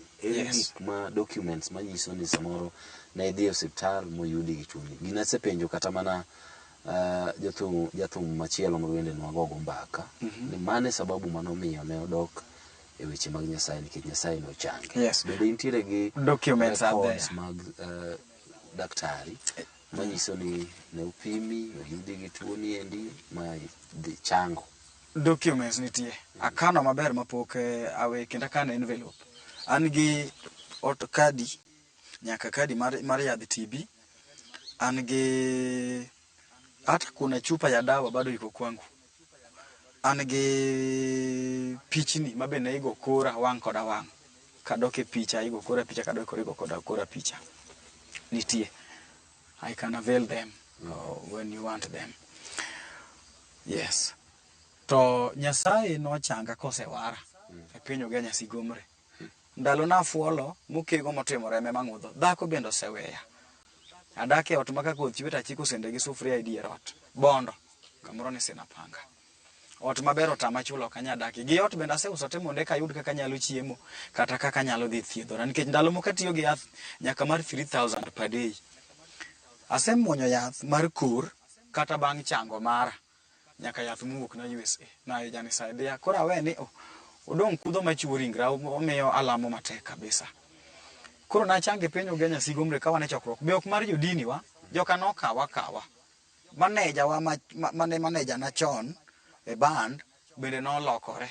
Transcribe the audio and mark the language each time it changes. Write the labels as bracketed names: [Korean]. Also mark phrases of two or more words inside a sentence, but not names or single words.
[Luo (Kenya and Tanzania)] Gik ma documents manyiso ni samoro ne idhi e osiptal moyudi gi tuo ni. Gina sepenjo kata mana jathum machielo mawende nwagogo mbaka ni mane sababu manomiyo ne odok e weche mag Nyasaye nikech Nyasaye no change. Yes. Bende intiere gi [English] documents out there [Luo (Kenya and Tanzania)] mag daktari manyiso ni ne upimi oyudi gi tuo ni endi ma chango. Documents nitie. Akano maber mapok awe kenda kana envelope. An gi kadi nyaka kadi mar yadh TB. An gi [Swahili] hata kuna chupa ya dawa bado iko kwangu. [Luo (Kenya and Tanzania)] An gi pichni mabende igo kora wang' koda wang'. Kadoke picha igo kora picha kadoke kora picha. Nitie. [English] I can avail them when you want them. [Luo (Kenya and Tanzania)] Yes. To Nyasaye no changa kosewara. E piny Ugenya sigomre. Ndalo na fuolo mukego motimore me mang'udho. Dhako bendo seweya. Adake ot maka koth chweta chiko sende gi sufria e dier ot. Bondo. Kamoro ni sina panga. Ot maber otama chulo kanya daki. Gi ot benda se usote monde kayud kaka nyalo chiemo kata kaka nyalo dhi thiedhora nikech ndalo moko tiyo gi yath nyaka mar 3000 [English] per day. [Luo (Kenya and Tanzania)] Asemuonyo yath mar kur kata bang' chango mara nyaka yath muwuok na USA na jani saidia kora we ni odong kudho machiwo ringra omiyo alamo matek kabisa. Koro na change piny Ugenya sigomre kawa ne chokruok be ok mar jodini wa joka nokawa maneja wa maneja na chon e band bende no lokore.